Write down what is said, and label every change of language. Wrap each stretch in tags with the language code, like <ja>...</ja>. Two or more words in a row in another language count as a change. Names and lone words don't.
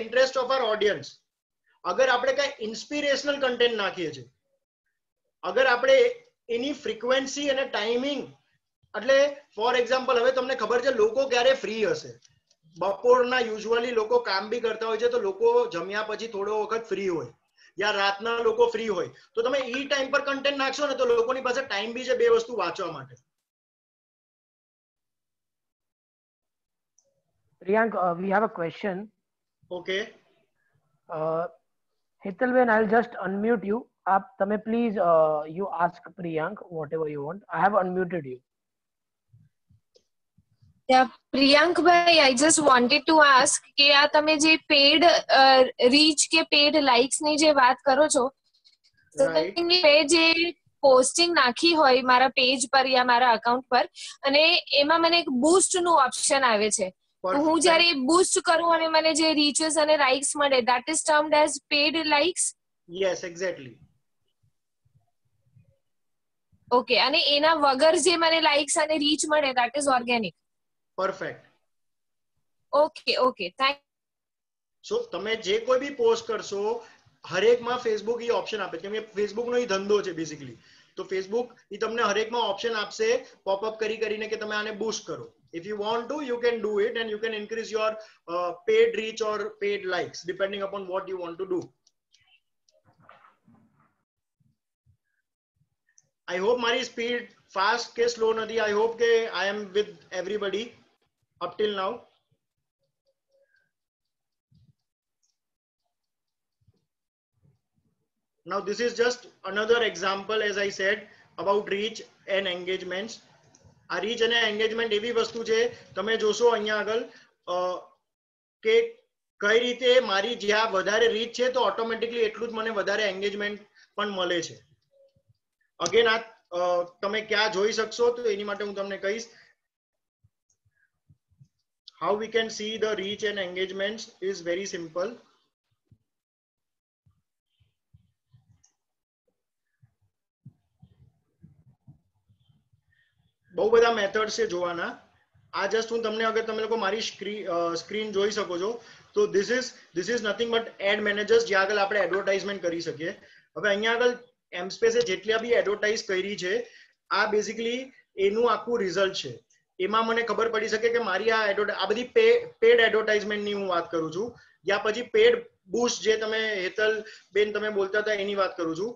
<en>interest of our audience,</en> <gu>અગર આપણે કઈ ઇન્સ્પિરેશનલ કન્ટેન્ટ નાખીએ છીએ, અગર આપણે એની ફ્રીક્વન્સી અને ટાઈમિંગ, એટલે</gu> <en>for example</en> <gu>હવે તમને ખબર છે લોકો ક્યારે ફ્રી હશે, બપોરના યુઝ્યુઅલી લોકો કામ બી કરતા હોય છે, તો લોકો જમ્યા પછી થોડો વખત ફ્રી હોય, યા રાતના લોકો ફ્રી હોય, તો તમે ઈ ટાઈમ પર કન્ટેન્ટ નાખશો ને તો લોકોની પાસે ટાઈમ બી છે બે વસ્તુ વાંચવા માટે.</gu> <en>Priyank, we have a question. Okay. Hitalben, I'll just unmute you. તમે please you ask Priyank whatever you want. I have unmuted you. Yeah, Priyank bhai, I just wanted to ask</en> <gu>કે આ તમે જે</gu> <en>paid reach</en> <gu>કે</gu> <en>paid likes</en> <gu>ની જે વાત કરો છો, તો મેં જે પોસ્ટિંગ નાખી હોય મારા પેજ પર યા મારા અકાઉન્ટ પર, અને એમાં મને એક બૂસ્ટ નું ઓપ્શન આવે છે, તો હું જ્યારે બૂસ્ટ કરું અને મને જે રીચેસ અને લાઇક્સ મળે,</gu> <en>that is termed as paid likes. Yes, exactly.</en> <gu>Okay, અને એના વગર જે મને લાઇક્સ અને રીચ મળે,</gu> <en>that is organic. Perfect. Okay, okay, thank.</en> <gu>સો તમે જે કોઈ બી પોસ્ટ કરશો હરેકમાં ફેસબુક એ ઓપ્શન આપે, કેમ કે ફેસબુકનો એ ધંધો છે બેઝિકલી. તો ફેસબુક એ તમને હરેકમાં ઓપ્શન આપશે પોપઅપ કરીને કે તમે આને બૂસ્ટ કરો.</gu> <en>If you want to, you can do it and you can increase your paid reach or paid likes depending upon what you want to do. I hope my speed fast ke slow nahi. I hope ke I am with everybody up till now. Now this is just another example, as I said, about reach and engagements.</en> <gu>આ રીચ અને એંગેજમેન્ટ એવી વસ્તુ છે, તમે જોશો અહીંયા આગળ કે કઈ રીતે મારી જ્યાં વધારે રીચ છે તો ઓટોમેટિકલી એટલું જ મને વધારે એંગેજમેન્ટ પણ મળે છે. અગેન આ તમે ક્યાં જોઈ શકશો તો એની માટે હું તમને કહીશ.</gu> <en>How we can see the reach and engagements is very simple.</en> <gu>બહુ બધા મેથડ છે જોવાના. આ જસ્ટ હું તમને, અગર તમે લોકો મારી સ્ક્રીન જોઈ શકો છો તો</gu> <en>this is nothing but ad managers,</en> <gu>જ્યાં આગળ આપણે એડવર્ટાઇઝમેન્ટ કરી શકીએ. હવે અહીંયા આગળ એમસ્પેસે જેટલા બી એડવર્ટાઇઝ કરી છે આ બેઝિકલી એનું આખું રિઝલ્ટ છે. એમાં મને ખબર પડી શકે કે મારી આ બધી</gu> <en>paid advertisementની</en> <gu>હું વાત કરું છું, યા પછી</gu> <en>paid boost</en> <gu>જે તમે હેતલ બેન તમે બોલતા હતા એની વાત કરું છું.</gu>